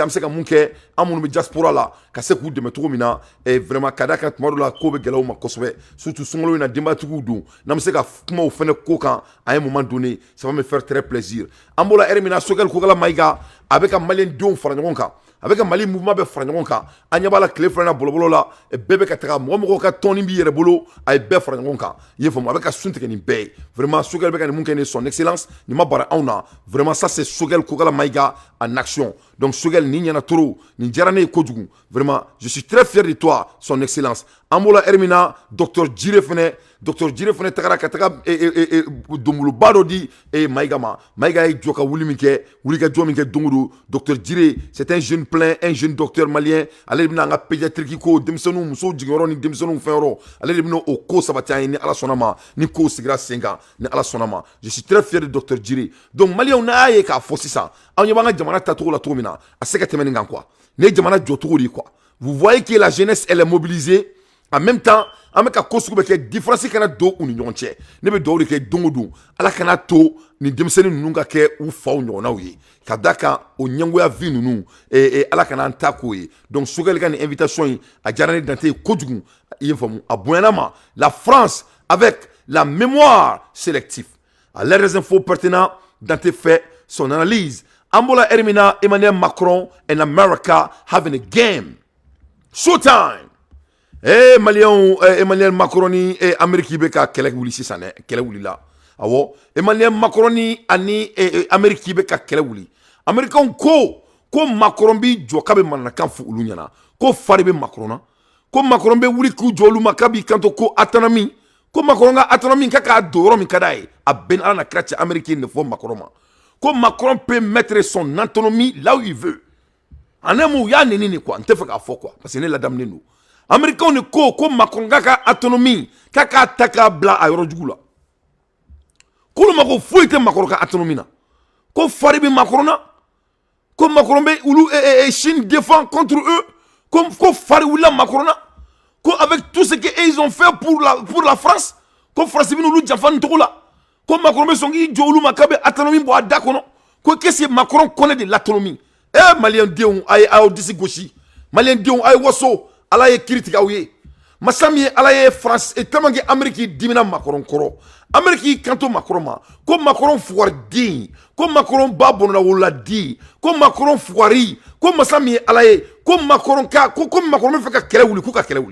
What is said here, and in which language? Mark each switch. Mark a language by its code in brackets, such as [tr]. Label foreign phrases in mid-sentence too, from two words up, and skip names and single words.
[bm] an bɛ se ka mun kɛ an minnu bɛ diaspora la ka se k'u dɛmɛ cogo min na vraiment ka d'a kan tuma dɔw la ko bɛ gɛlɛya u ma kosɛbɛ surtout sunkalo in na denbayatigiw don n'an bɛ se ka kuma o fana ko kan [fr] à un moment donné ça va me faire très plaisir [bm] an b'o la heure min na Sogɛl Kokala Mayiga a bɛ ka maliyɛn denw fara ɲɔgɔn kan a bɛ ka Mali mouvement bɛ fara ɲɔgɔn kan an ɲɛ b'a la tile filanan bɔlɔbɔlɔ la bɛɛ bɛ ka taga mɔgɔ ka tɔnni b'i yɛrɛ bolo a ye bɛɛ fara ɲɔgɔn kan i ye faamu a bɛ ka sun tigɛ nin bɛɛ ye vraiment Sogɛl bɛ ka nin mun kɛ nin [fr] son excellence [bm] nin ma bara anw na [fr] vraiment ça c'est [bm] Sogɛl Kokala Mayiga [fr] en action [bm] donc Sogɛl nin ɲɛna trop nin diyara ne ye kojugu vraiment [fr] je suis très fier de toi son excellence [bm] an b'o la heure min na docteur Djire fana tagara ka taga donboloba dɔ di Mayiga ma Mayiga ye jɔ ka wuli min kɛ wulikajɔ min kɛ don o don docteur Djire [fr] c'est un jeune plein un jeune docteur malien [bm] ale de bɛna an ka pédiatrique ko denmisɛnninw musow jiginyɔrɔ ni denmisɛnninw fɛnyɔrɔ ale de bɛna o ko sabati an ye ni ala sɔnna ma ni ko sigira sen kan ni ala sɔnna ma [fr] je suis très fier de docteur Djire [bm] donc maliyɛnw n'a y'a ye k'a fɔ sisan anw ɲɛ b'an ka jamana tacogo la cogo min na a se ka tɛmɛ nin kan quoi ne ye jamana jɔcogo [fr] de quoi vous voyez que la jeunesse elle est mobilisée en même temps [bm] an bɛ ka ko sugu bɛ kɛ différence kana don u ni ɲɔgɔn cɛ ne bɛ dugawu de kɛ don o don ala kana to ni denmisɛnnin ninnu ka kɛ u faw ɲɔgɔnnaw ye ka da kan o ɲɛngoya vie ninnu ala kana an ta k'o ye donc Sogɛl ka nin invitation in a diyara ne dante ye kojugu i ye faamu a bonyana ma [fr] la France avec la mémoire sélective à l'air des infos pertinents Dante fait son analyse [bm] an b'o la heure min na Emmanuel Macron [en] and America having a game [bm] showtime Emmanuel Macron ni Amérique bɛ ka kɛlɛ wuli sisan dɛ kɛlɛ wulila awɔ Emmanuel Macron ni ani Amérique bɛ ka kɛlɛ wuli Américains ko Macron bi jɔ k'a bɛ mananakan fɔ olu ɲɛna ko fari bɛ Macron na ko Macron bɛ wuli k'u jɔ olu ma k'a b'i kanto ko autonomie ko Macron ka autonomie ka k'a don yɔrɔ min ka d'a ye a bɛn ala na kira cɛ Amérique ne fɔ Macron ma ko Macron [fr] peut mettre son autonomie là où il veut en un mot [bm] y'a neni ni quoi n tɛ fɛ k'a fɔ quoi parce que ne ladamunen don Américains ni ko Macron ka autonomie k'a ta k'a bila a yɔrɔ jugu la k'olu ma ko foyi tɛ Macron ka autonomie na ko fari bɛ Macron na ko Macron bɛ olu [fr] Chine défend contre eux [bm] ko fari wulila Macron na ko [fr] avec tout ce que ils ont fait pour la France [bm] ko France bɛ n'olu janfa nin cogo la ko Macron bɛ sɔn k'i jɔ olu ma k'a bɛ autonomie bɔ a da kɔnɔ ko [fr] qu'est-ce que Macron connaît de l'autonomie [bm] Malien denw a y'aw disi gosi Malien denw a ye waso ala ye kiri tigɛ aw ye masa min ye ala ye France [fr] tellement que [bm] Amérique dimina Macron kɔrɔ Amérique kanto Macron ma ko Macron fugari den ko Macron ba bɔnna wolola den ko Macron fugari ko masa min ye ala ye ko Macron ko Macron bɛ fɛ ka kɛlɛ wuli k'u ka